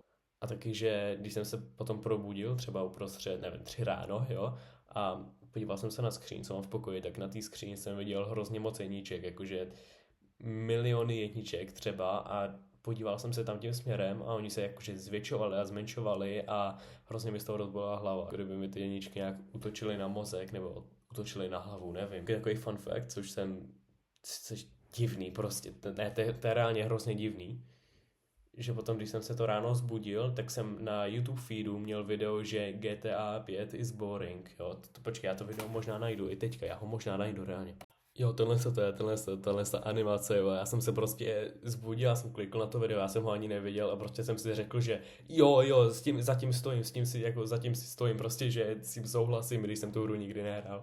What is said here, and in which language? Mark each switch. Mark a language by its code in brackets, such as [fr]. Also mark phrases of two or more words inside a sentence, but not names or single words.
[cs] A taky, že když jsem se potom probudil, třeba uprostřed, nevím, 3 ráno, jo, a podíval jsem se na skříň, co mám v pokoji, tak na té skříni jsem viděl hrozně moc jedniček, jakože miliony jedniček třeba a podíval jsem se tam tím směrem a oni se jakože zvětšovali a zmenšovali a hrozně mi z toho rozbolila hlava. Kdyby mi ty jedničky nějak utočily na mozek nebo utočily na hlavu, nevím. Takový [en] fun fact, [cs] což divný prostě, to je reálně hrozně divný. Že potom, když jsem se to ráno zbudil, tak jsem na YouTube feedu měl video, že GTA 5 [en] is boring, [cs] jo. Počkej, já to video možná najdu i teďka, já ho možná najdu reálně. Jo, tohle animace, jo, já jsem se prostě zbudil, já jsem klikl na to video, já jsem ho ani neviděl a prostě jsem si řekl, že jo, zatím si stojím, prostě, že s tím souhlasím, když jsem tu hru nikdy nehrál.